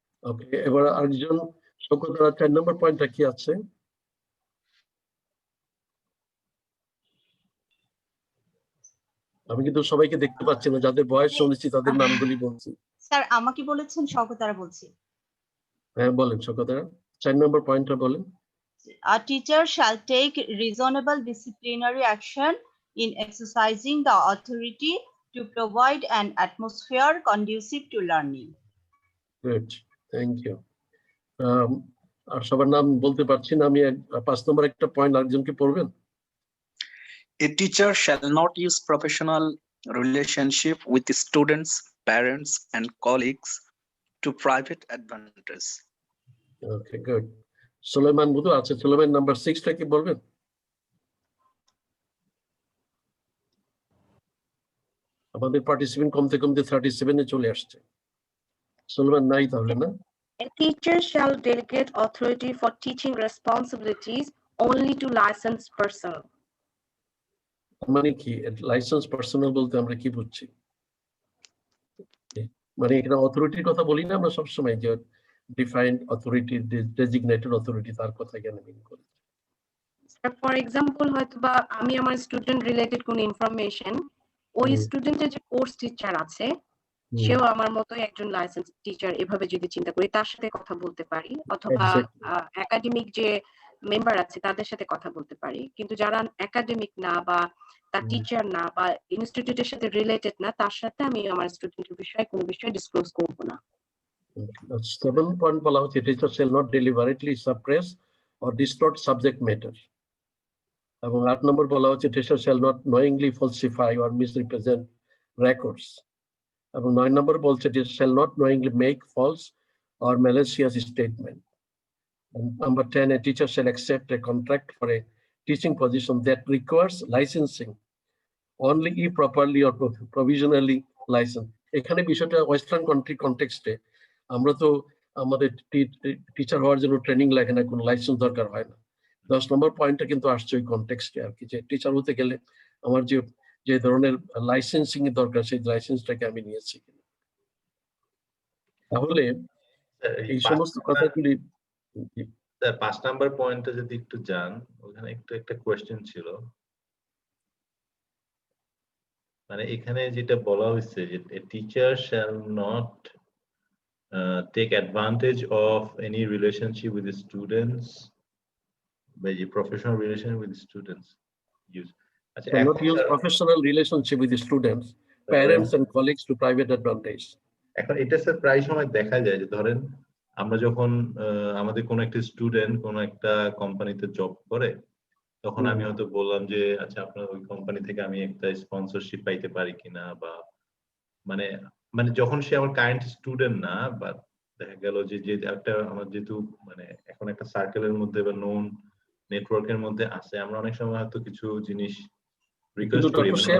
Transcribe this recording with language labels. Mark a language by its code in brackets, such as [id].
[bn] ওকে, এবার আরেকজন শৌকতরা 4 নম্বর পয়েন্টটা কি আছে? আমি কিন্তু সবাইকে দেখতে পাচ্ছি না, যাদের বয়স শুনেছি তাদের নামগুলি বলছি। স্যার আমাকে বলেছেন, শৌকতরা বলছি। হ্যাঁ বলেন শৌকতরা, 4 নম্বর পয়েন্টটা বলেন। [en] A teacher shall take reasonable disciplinary action in exercising the authority to provide an atmosphere conducive to learning. Good, thank you. [bn] আর সবার নাম বলতে পারছি না আমি। 5 নম্বর একটা পয়েন্ট আরেকজনকে পড়বেন। [en] A teacher shall not use professional relationship with the students, parents, and colleagues to private advantage. Okay, good. [bn] Sulaiman বুধু আছে, সুলেমান নাম্বার 6টা কি বলবেন? আমাদের পার্টিসিপেন্ট কমতে কমতে 37-এ চলে আসছে। সুলেমান নাই তাহলে না? [en] A teacher shall delegate authority for teaching responsibilities only to licensed person. [bn] মানে কি লাইসেন্স পার্সোনাল বলতে আমরা কি বুঝছি? মানে এখানে অথরিটির কথা বলি না আমরা সবসময়, যে ডিফাইন্ড অথরিটি, ডেজিগনেটেড অথরিটি, তার কথা এখানে মিন করি। ফর এক্সাম্পল হয়তো বা আমি আমার স্টুডেন্ট রিলেটেড কোন ইনফরমেশন ওই স্টুডেন্টের যে কোর্স টিচার আছে সেও আমার মতোই একজন লাইসেন্স টিচার, এভাবে যদি চিন্তা করি তার সাথে কথা বলতে পারি, অথবা একাডেমিক যে মেম্বার আছে তাদের সাথে কথা বলতে পারি। কিন্তু যারা একাডেমিক না বা তার টিচার না বা ইনস্টিটিউটের সাথে রিলেটেড না, তার সাথে আমি আমার স্টুডেন্টের বিষয়ে কোনো বিষয় ডিসক্লোজ করব না। 7 পয়েন্ট বলা হচ্ছে teacher [en] shall not deliberately suppress or distort subject matter, [bn] এবং 8 নম্বর বলা হচ্ছে teacher [en] shall not knowingly falsify or misrepresent records, [bn] এবং 9 নম্বর বলছে teacher [en] shall not knowingly make false or malicious statement, and number 10 a teacher shall accept a contract for a teaching position that requires licensing only if properly or provisionally licensed. [bn] এখানে বিষয়টা western country কনটেক্সটে আমরা তো আমাদের teacher হওয়ার জন্য training লাগে না, কোনো লাইসেন্স দরকার হয় না। 10 নম্বর পয়েন্টটা কিন্তু আসছে ওই কনটেক্সটে আর কি, যে টিচার হতে গেলে আমার যে ধরনের লাইসেন্সিং এর দরকার সেই লাইসেন্সটাকে আমি নিয়েছি কিনা। তাহলে এই সমস্ত কথাগুলি 5 নাম্বার পয়েন্টে যদি একটু যান, ওখানে একটু একটা কোয়েশ্চেন ছিল, মানে এখানে যেটা বলা হয়েছে যে [en] teacher shall not take advantage of any relationship with students [bn] বা যে [en] Professional relation with students use. [bn] আচ্ছা, [en] not use professional relationship with the students, parents and colleagues to private advantage. [bn] এখন এটা স্যার প্রায় সময় দেখা যায় যে ধরেন আমরা যখন আমাদের কোন একটা স্টুডেন্ট কোন একটা কোম্পানিতে জব করে, তখন আমি হয়তো বললাম যে আচ্ছা আপনার ওই কোম্পানি থেকে আমি একটা স্পন্সরশিপ পাইতে পারি কিনা, বা মানে যখন সে আমার কারেন্ট স্টুডেন্ট না, বা দেখা গেল যে একটা আমার যেহেতু মানে এখন একটা সার্কেলের মধ্যে বা নোন নেটওয়ার্কের মধ্যে আছে, আমরা অনেক সময় হয়তো কিছু জিনিস রিকোয়েস্ট করি।